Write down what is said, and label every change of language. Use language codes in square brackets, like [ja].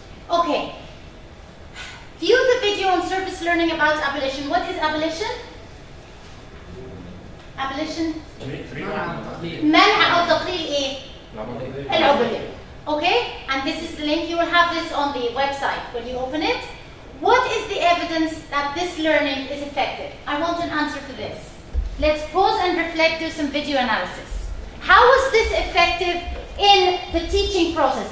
[en] Okay. View the video on surface learning about abolition. What is abolition? Abolition? [ar] منع أو تقليل إيه؟ العبودية. [en] Okay? And this is the link. You will have this on the website when you open it. What is the evidence that this learning is effective? I want an answer for this. Let's pause and reflect, do some video analysis. How was this effective in the teaching process?